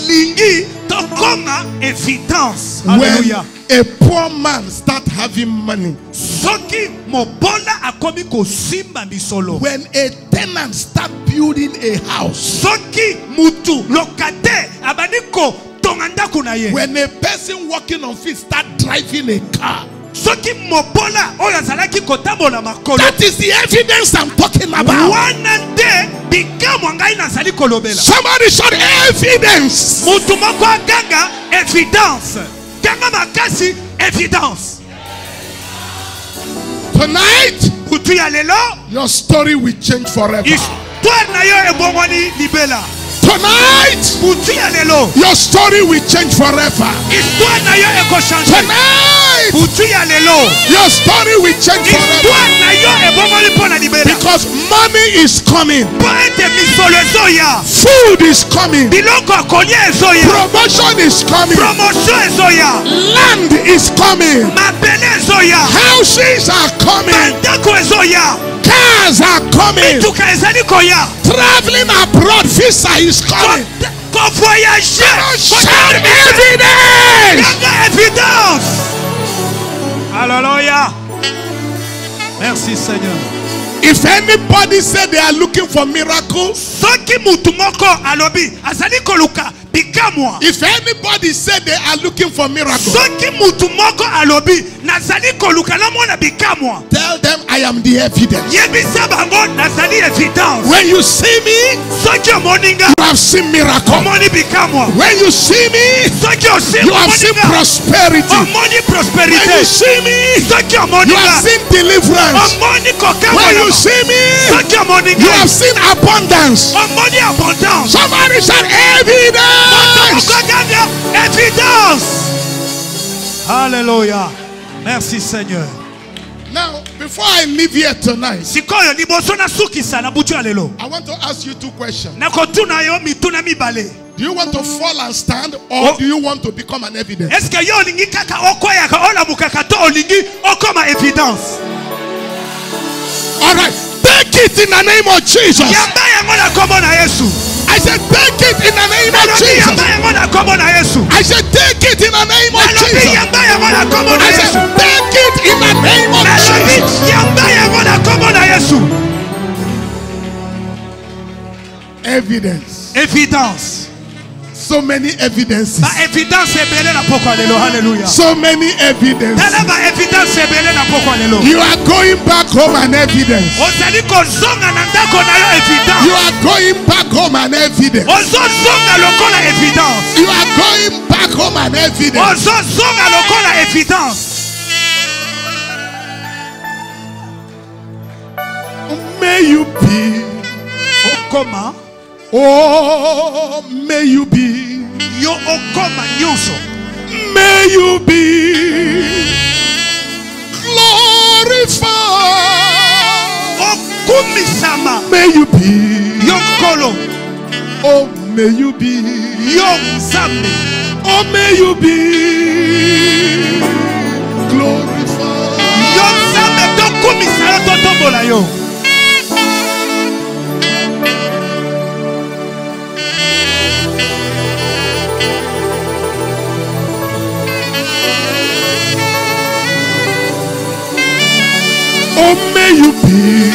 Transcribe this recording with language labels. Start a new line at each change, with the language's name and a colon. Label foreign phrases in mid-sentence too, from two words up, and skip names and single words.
English: When a poor man start having money, when a tenant start building a house, when a person walking on feet start driving a car, that is the evidence I'm talking about. Somebody shout evidence.
French: Évidence.
English: Tonight,
Lingala: Butu ya lelo.
English: your story will change forever.
Lingala: Histoire na yo ebongwani libela.
English: Tonight,
Lingala: Butu ya lelo.
English: your story will change forever.
Lingala: Histoire na yo ekochange.
English: Tonight,
Lingala: Butu ya lelo.
English: your story will change forever.
Lingala: Histoire na yo ebongwani pona libela.
English: Because money is coming.
Lingala: Po ete misolo ezoya.
English: Food is coming.
Lingala: Biloko akolia ezoya.
English: Promotion is coming.
Lingala: Promotion ezoya.
English: Land is coming.
Lingala: Mabele ezoya.
English: Houses are coming.
Lingala: Bandako ezoya.
English: Cars are coming.
Lingala: Mituka ezali koya.
English: Traveling abroad visa is coming.
Lingala: Ko voyager.
English: Shout evidence.
Lingala: Yanga évidence. Alléluia.
French: Merci Seigneur.
English: If anybody said they are looking for miracles,
Lingala: Soki mutu moko alobi azali koluka bikamwa.
English: if anybody said they are looking for miracles,
Lingala: Soki mutu moko alobi nazali koluka na mona bikamwa.
English: tell them I am the evidence.
Lingala: Yebisa bango nazali évidence.
English: When you see me,
Lingala: Soki omoninga
English: you have seen miracle.
Lingala: omoni bikamwa.
English: When you see me,
Lingala: Soki osi
English: you have seen
Lingala: omoninga
English: prosperity.
Lingala: omoni
English: When
Lingala: prospérité.
English: you see me,
Lingala: Soki
English: you have
Lingala: omoninga
English: seen deliverance.
Lingala: omoni kokama.
English: When you see me,
Lingala: Soki omoninga
English: you have seen abundance.
Lingala: omoni abondance.
English: Somebody said evidence.
French: Évidence. Alléluia. Merci Seigneur.
English: Now, before I leave here tonight,
Lingala: Sikoyo liboso na sukisa na butu ya lelo.
English: I want to ask you two questions.
Lingala: Na kotuna yo mituna mibale.
English: Do you want to fall and stand, or do you want to become an evidence?
French: Est-ce que
Lingala: yo olingi kaka okoya ka ola mukaka to olingi okoma évidence?
English: All right, take it in the name of Jesus.
Lingala: Yamba yango na kombo na Yesu.
English: I said, take it in the name of
Lingala: Nalobi
English: Jesus.
Lingala: yamba yango na kombo na Yesu.
English: I said, take it in the name of
Lingala: Nalobi
English: Jesus.
Lingala: yamba yango na kombo na
English: I
Lingala: Yesu.
English: said, take it in the name of
Lingala: Nalobi
English: Jesus.
Lingala: yamba yango na kombo na Yesu.
English: Evidence.
French: Évidence.
English: So many evidences.
Lingala: Ba évidence ebele na poko lelo.
English: Hallelujah. So many evidences.
Lingala: Tala ba évidence ebele na poko lelo.
English: You are going back home an evidence.
Lingala: Ozali kozonga na ndako na yo évidence.
English: You are going back home an evidence.
Lingala: Ozozonga lokola évidence.
English: You are going back home an evidence.
Lingala: Ozozonga lokola évidence.
English: May you be.
Lingala: Okoma.
English: Oh, may you be.
Lingala: Yo okoma nyonso.
English: May you be glorified.
Lingala: Okumisama.
English: May you be.
Lingala: Yo nkolo.
English: Oh, may you be.
Lingala: Yo nzambe.
English: Oh, may you be glorified.
Lingala: Yo nzambe tokumisa yo totombola yo.
English: Oh, may you be.